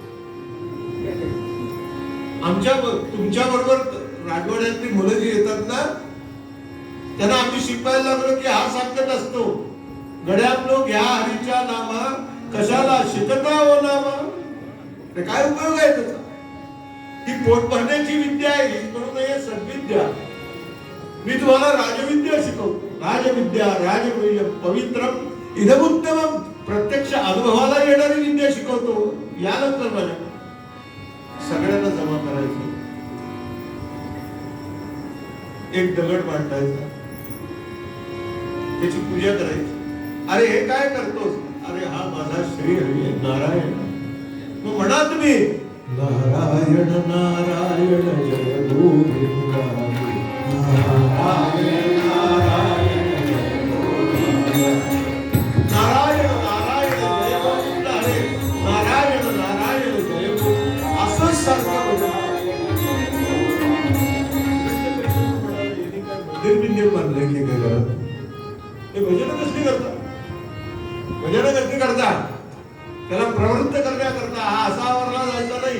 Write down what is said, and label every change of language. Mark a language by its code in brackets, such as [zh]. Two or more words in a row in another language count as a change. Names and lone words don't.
[mr] तुमच्या बरोबर राजवाड्यातली मुलं जी येतात ना, त्यांना आम्ही शिकवायला लागलो की हा सांगत असतो, गड्यातलो घ्या हरीच्या नामा, कशाला शिकता हो नामा. काय उपयोग आहे त्याचा? ही पोट भरण्याची विद्या आहे, म्हणून हे सद्विद्या. मी तुम्हाला राजविद्या शिकवतो. [sa] राजविद्या राजवीर्य पवित्रम इदमुत्तमम. [mr] प्रत्यक्ष अनुभवाला येणारी विद्या शिकवतो. यानंतर माझ्या सगळ्यांना जमा करायचं, एक दगड मांडायचा, त्याची पूजा करायची. अरे हे काय करतोस? अरे हा माझा श्री हरी आहे, नारायण. मग म्हणा तुम्ही नारायण नारायण जय गोविंद, नारायण नारायण जय गोविंद, नारायण नारायण जय गोविंद, हरे नारायण नारायण जय गोविंद. असंच सारखं मंदिर बांधले की घरात. हे भजन कसली करतात? भजन कसली करतात? त्याला प्रवृत्त करण्याकरता हा असा आवरला जायचा नाही.